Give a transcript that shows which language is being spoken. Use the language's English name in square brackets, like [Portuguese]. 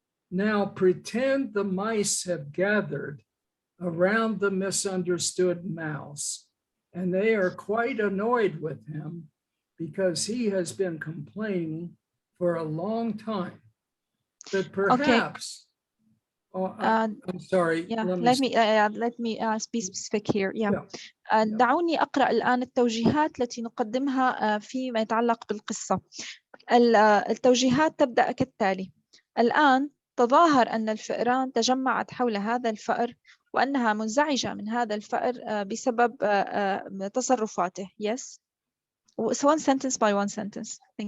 [English] Now pretend the mice have gathered around the misunderstood mouse, and they are quite annoyed with him because he has been complaining for a long time. But perhaps, I'm sorry. Yeah, let me be specific here. [Arabic] دعوني أقرأ الآن التوجيهات التي نقدمها فيما يتعلق بالقصة. التوجيهات تبدأ كالتالي. الآن تظاهر أن الفئران تجمعت حول هذا الفأر وأنها منزعجة من هذا الفأر بسبب تصرفاته. [English] Yes. So one sentence by one sentence.